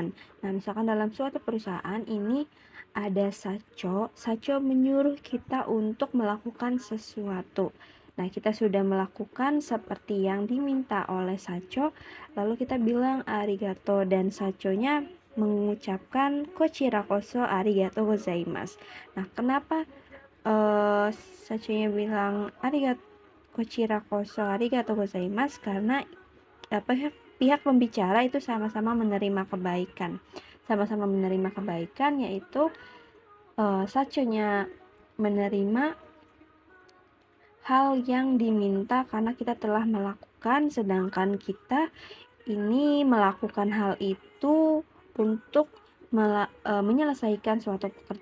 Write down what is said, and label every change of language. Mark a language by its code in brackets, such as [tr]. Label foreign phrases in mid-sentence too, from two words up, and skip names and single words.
[id] Nah, misalkan dalam suatu perusahaan ini ada sacho menyuruh kita untuk melakukan sesuatu. Nah, kita sudah melakukan seperti yang diminta oleh sacho, lalu kita bilang arigato dan sachonya mengucapkan [ja] こちらこそありがとうございます. [id] Nah, kenapa sachonya bilang [ja] ありがとう こちらこそありがとうございます? [id] Karena pihak pembicara itu sama-sama menerima kebaikan. Sama-sama menerima kebaikan yaitu sachonya menerima hal yang diminta karena kita telah melakukan, sedangkan kita ini melakukan hal itu untuk menyelesaikan suatu pekerjaan.